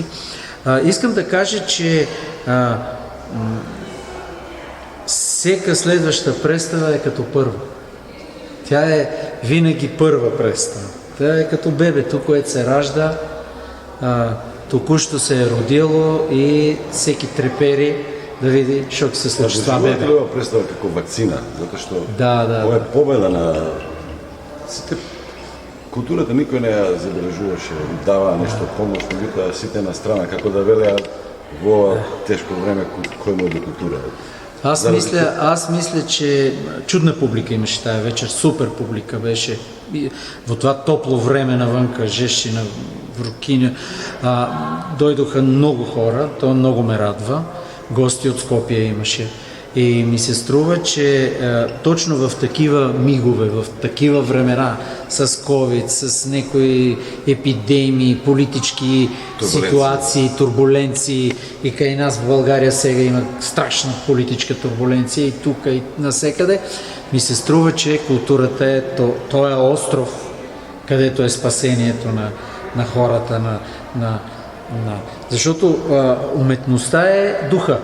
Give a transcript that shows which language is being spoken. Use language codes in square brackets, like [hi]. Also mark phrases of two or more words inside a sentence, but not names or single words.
[bg] Искам да кажа, че всека следваща представа е като първа. Тя е винаги първа представа. Тя е като бебето, което се ражда, току-що се е родило и всеки трепери да види, що се случи това бебе. [mk] Това представа како вакцина, затоа што ова е победа на сите. Културата никој не ја забележуваше, дава нешто помош, меѓутоа сите на страна, како да велеа во ова тешко време кој му е до култура. [bg] Аз мисля, че чудна публика имаше тая вечер, супер публика беше. Во това топло време навънка, жещина, врукиня, дойдоха много хора, то много ме радва. Гости от Скопие имаше. И ми се струва, че точно в такива мигове, в такива времена, с COVID, с някои епидемии, политически ситуации, турбуленции, и кай нас в България сега има страшна политическа турбуленция и тук, и насекъде, ми се струва, че културата е той е остров, където е спасението на хората, защото уметността е духа.